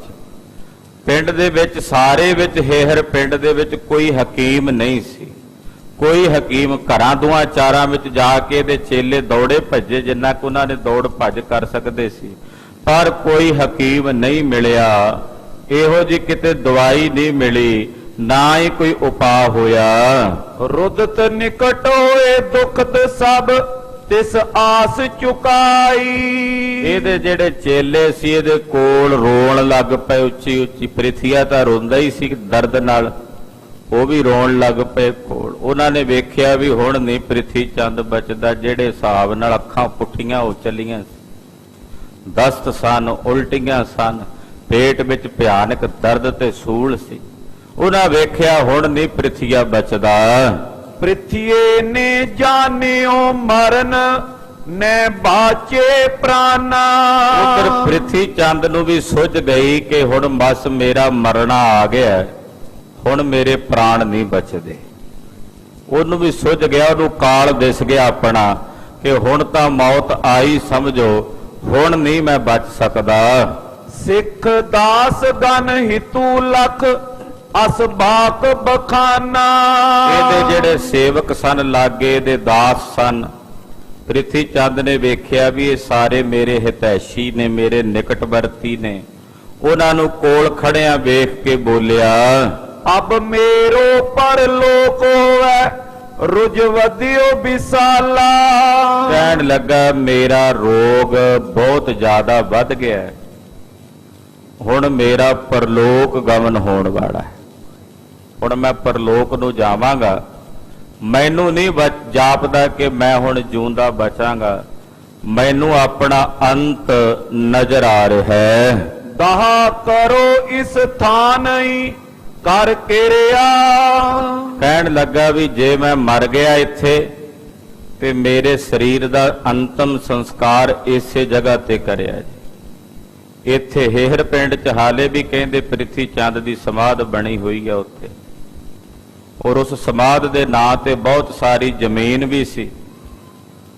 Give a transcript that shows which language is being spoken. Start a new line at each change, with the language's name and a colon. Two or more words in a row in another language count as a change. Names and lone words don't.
Punjabi: ਪਿੰਡ ਦੇ ਵਿੱਚ ਸਾਰੇ ਵਿੱਚ ਹੇਹਰ ਪਿੰਡ ਦੇ ਵਿੱਚ ਕੋਈ ਹਕੀਮ ਨਹੀਂ ਸੀ, ਕੋਈ ਹਕੀਮ। ਘਰਾਂ ਦੁਆਂ ਚਾਰਾਂ ਵਿੱਚ ਜਾ ਕੇ ਇਹਦੇ ਚੇਲੇ ਦੌੜੇ ਭੱਜੇ ਜਿੰਨਾ ਕੁ ਉਹਨਾਂ ਨੇ ਦੌੜ ਭੱਜ ਕਰ ਸਕਦੇ ਸੀ, ਪਰ ਕੋਈ ਹਕੀਮ ਨਹੀਂ ਮਿਲਿਆ। ਇਹੋ ਜਿਹੀ ਕਿਤੇ ਦਵਾਈ ਨਹੀਂ ਮਿਲੀ, ਨਾ ਹੀ ਕੋਈ ਉਪਾਅ ਹੋਇਆ।
Braj: रुदत निकट होए दुखत सब तिस आस चुकाई।
Punjabi: ਇਹਦੇ ਜਿਹੜੇ ਚੇਲੇ ਸੀ ਇਹਦੇ ਕੋਲ ਰੋਣ ਲੱਗ ਪਏ ਉੱਚੀ ਉੱਚੀ। ਪ੍ਰਿਥੀਆ ਤਾਂ ਰੋਂਦਾ ਹੀ ਸੀ ਦਰਦ ਨਾਲ, ਉਹ ਵੀ ਰੋਣ ਲੱਗ ਪਏ ਕੋਲ। ਉਹਨਾਂ ਨੇ ਵੇਖਿਆ ਵੀ ਹੁਣ ਨਹੀਂ ਪ੍ਰਿਥੀ ਚੰਦ ਬਚਦਾ, ਜਿਹੜੇ ਹਿਸਾਬ ਨਾਲ ਅੱਖਾਂ ਪੁੱਠੀਆਂ ਹੋ ਚੱਲੀਆਂ ਸੀ, ਦਸਤ ਸਨ, ਉਲਟੀਆਂ ਸਨ, ਪੇਟ ਵਿੱਚ ਭਿਆਨਕ ਦਰਦ ਤੇ ਸੂਲ ਸੀ। ਉਹਨਾਂ ਵੇਖਿਆ ਹੁਣ ਨਹੀਂ ਪ੍ਰਿਥੀਆ ਬਚਦਾ।
Braj: पृथ्वी ने जानियो मरण ने बाचे प्राणा।
Punjabi: ਉਧਰ ਪ੍ਰਿਥੀ ਚੰਦ ਨੂੰ ਵੀ ਸੁੱਝ ਗਈ ਕਿ ਹੁਣ ਬਸ ਮੇਰਾ ਮਰਨਾ ਆ ਗਿਆ, ਹੁਣ ਮੇਰੇ ਪ੍ਰਾਣ ਨਹੀਂ ਬਚਦੇ। ਉਹਨੂੰ ਵੀ ਸੁੱਝ ਗਿਆ, ਉਹਨੂੰ ਕਾਲ ਦਿਸ ਗਿਆ ਆਪਣਾ ਕਿ ਹੁਣ ਤਾਂ ਮੌਤ ਆਈ ਸਮਝੋ, ਹੁਣ ਨਹੀਂ ਮੈਂ ਬਚ ਸਕਦਾ।
Braj: सिख दास गन हितु लख असबाक बखाना।
Punjabi: ਇਹਦੇ ਜਿਹੜੇ ਸੇਵਕ ਸਨ ਲਾਗੇ, ਇਹਦੇ ਦਾਸ ਸਨ, ਪ੍ਰਿਥੀ ਚੰਦ ਨੇ ਵੇਖਿਆ ਵੀ ਇਹ ਸਾਰੇ ਮੇਰੇ ਹਿਤੈਸ਼ੀ ਨੇ, ਮੇਰੇ ਨਿਕਟਵਰਤੀ ਨੇ। ਉਹਨਾਂ ਨੂੰ ਕੋਲ ਖੜਿਆਂ ਵੇਖ ਕੇ ਬੋਲਿਆ,
Braj: अब मेरो परलोक होवे रुज वधियो विसाला।
Punjabi: ਕਹਿਣ ਲੱਗਾ ਮੇਰਾ ਰੋਗ ਬਹੁਤ ਜ਼ਿਆਦਾ ਵੱਧ ਗਿਆ ਹੈ, ਹੁਣ ਮੇਰਾ ਪਰਲੋਕ ਗਮਨ ਹੋਣ ਵਾਲਾ ਹੈ, ਹੁਣ ਮੈਂ ਪਰਲੋਕ ਨੂੰ ਜਾਵਾਂਗਾ। ਮੈਨੂੰ ਨਹੀਂ ਜਾਪਦਾ ਕਿ ਮੈਂ ਹੁਣ ਜਿਉਂਦਾ ਬਚਾਂਗਾ, ਮੈਨੂੰ ਆਪਣਾ ਅੰਤ ਨਜ਼ਰ ਆ ਰਿਹਾ ਹੈ।
Braj: दहा करो इस थान ही कर किरिया।
Punjabi: ਕਹਿਣ ਲੱਗਾ ਵੀ ਜੇ ਮੈਂ ਮਰ ਗਿਆ ਇੱਥੇ ਤੇ ਮੇਰੇ ਸਰੀਰ ਦਾ ਅੰਤਮ ਸੰਸਕਾਰ ਇਸੇ ਜਗ੍ਹਾ ਤੇ ਕਰਿਆ ਜੀ। ਇੱਥੇ ਹੇਹਰ ਪਿੰਡ ਚ ਹਾਲੇ ਵੀ ਕਹਿੰਦੇ ਪ੍ਰਿਥੀ ਚੰਦ ਦੀ ਸਮਾਧ ਬਣੀ ਹੋਈ ਹੈ ਉੱਥੇ, ਔਰ ਉਸ ਸਮਾਧ ਦੇ ਨਾਂ ਤੇ ਬਹੁਤ ਸਾਰੀ ਜ਼ਮੀਨ ਵੀ ਸੀ।